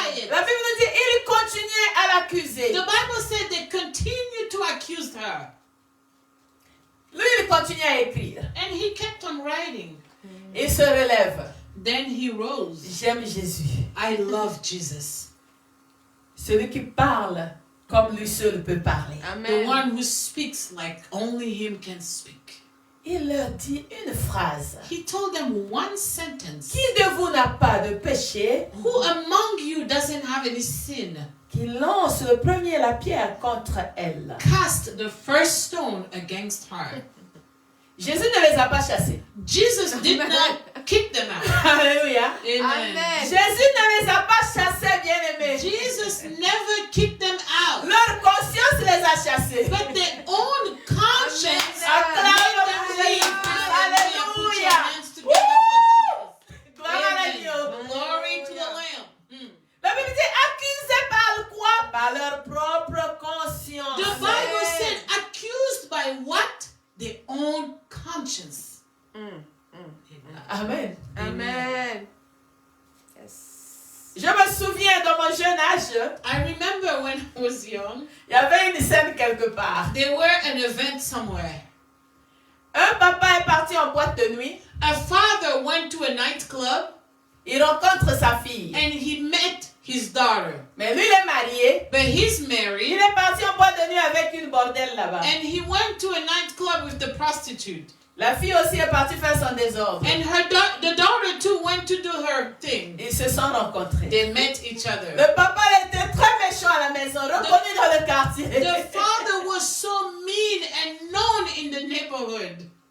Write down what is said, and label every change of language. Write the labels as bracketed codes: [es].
[fr] La Bible nous dit, il continuait à l'accuser. [en] The Bible said they continued to accuse her. [fr] Lui, il continue à écrire. [en] And he kept on writing. [fr] Il se relève. [en] Then he rose. [fr] J'aime Jésus. [en] I love Jesus. [fr] Celui qui parle comme lui seul peut parler. [en] The one who speaks like only him can speak. [fr] Il leur dit une phrase. [en] He told them one sentence. [fr] Qui de vous n'a pas de péché? [en] Who among you doesn't have any sin? [fr] Qui lance le premier la pierre contre elle. [en] Cast the first stone against her. [fr] Jésus ne les a pas chassés. [en] Jesus did not kick them out. Alléluia. Amen. [fr] Jésus ne les a pas chassés, bien-aimés. [en] Jesus never kicked them out. [fr] Leur conscience les a chassés. [en] But their own conscience Amen. made them leave. Hallelujah. Put your hands together for Jesus. [fr] Gloire à Amen. Dieu. [en] Glory to the Lamb. [fr] La Bible dit accusés par quoi? Par leur propre conscience. [en] The Bible said accused by what? Their own conscience. Amen. Amen. Yes. [fr] Je me souviens dans mon jeune âge, [en] I remember when I was young, [fr] il y avait une scène quelque part. [en] there were an event somewhere. [fr] Un papa est parti en boîte de nuit. [en] A father went to a nightclub [fr] Il rencontre sa fille. [en] and he met his daughter. [fr] Mais lui, il est marié. [en] But he's [fr] Il [en] married [fr] est parti en boîte de nuit avec une bordelle là-bas. [en] and he went to a nightclub with the prostitute. [fr] La fille aussi est partie faire son désordre. [en] And the daughter too went to do her thing. [fr] Ils se sont rencontrés. [en] They met each other. [fr] Le papa était très méchant à la maison, reconnu dans le quartier. [en] The father was so mean and known in the neighborhood.